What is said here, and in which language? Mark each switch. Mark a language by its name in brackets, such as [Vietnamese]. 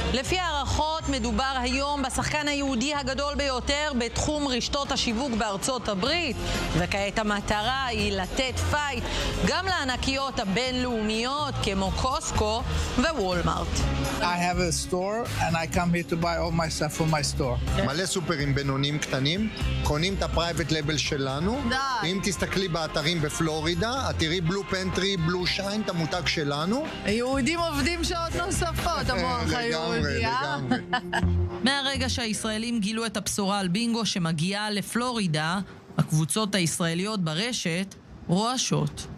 [Hebrew] לפי הערכות מדובר היום בשחקן היהודי הגדול ביותר בתחום רשתות השיווק בארצות הברית, וכעת המטרה היא לתת פייט גם לענקיות הבינלאומיות כמו קוסקו ווולמארט. [English] I have a store and I come here to buy all my stuff from my store. [Hebrew] מלא סופרים בינוניים קטנים, קונים את הפרייבט לבל שלנו. אם תסתכלי באתרים בפלורידה, את תראי בלו פנטרי, בלו שיין, את המותג שלנו. היהודים עובדים שעות נוספות, המוח היהודי, לגמרי. מהרגע שהישראלים גילו את הבשורה על בינגו שמגיעה לפלורידה, הקבוצות הישראליות ברשת רועשות.